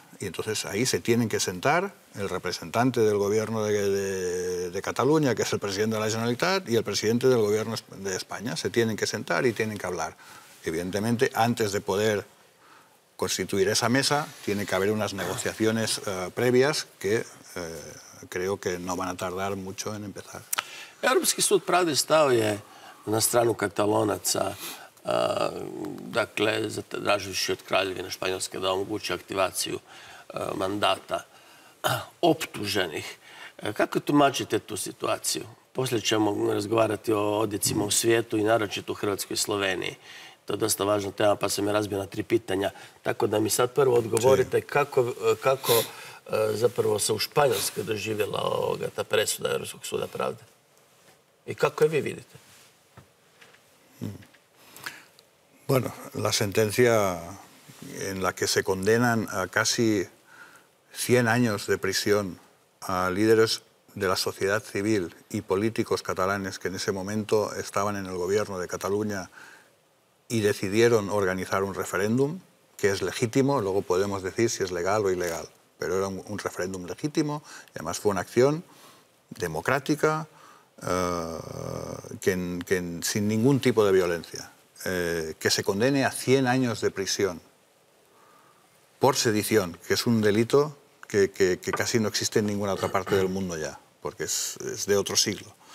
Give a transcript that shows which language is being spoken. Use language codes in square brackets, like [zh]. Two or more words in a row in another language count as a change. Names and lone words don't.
[es] Y entonces ahí se tienen que sentar el representante del gobierno de Cataluña, que es el presidente de la Generalitat, y el presidente del gobierno de España. Se tienen que sentar y tienen que hablar. Evidentemente, antes de poder constituir esa mesa, tiene que haber unas negociaciones previas que creo que no van a tardar mucho en empezar. [hr] Europski sud pravde stao je na stranu Katalonaca, dakle, zatražujući od Kraljevine Španjolske da omogući aktivaciju mandata optuženih. Kako tumačite tu situaciju? Poslije ćemo razgovarati o odjecima u svijetu i naročito u Hrvatskoj i Sloveniji. To je dosta važna tema, pa sam je razbio na 3 pitanja. Tako da mi sad prvo odgovorite kako zapravo se u Španjolskoj doživjela ta presuda Europskog suda pravde. I kako je vi vidite? [es] Bueno, la sentencia en la que se condenan a casi 100 años de prisión a líderes de la sociedad civil y políticos catalanes que en ese momento estaban en el gobierno de Cataluña y decidieron organizar un referéndum, que es legítimo, luego podemos decir si es legal o ilegal, pero era un referéndum legítimo y además fue una acción democrática, sin ningún tipo de violencia, que se condene a 100 años de prisión por sedición, que es un delito que casi no existe en ninguna otra parte del mundo ya, porque es de otro siglo.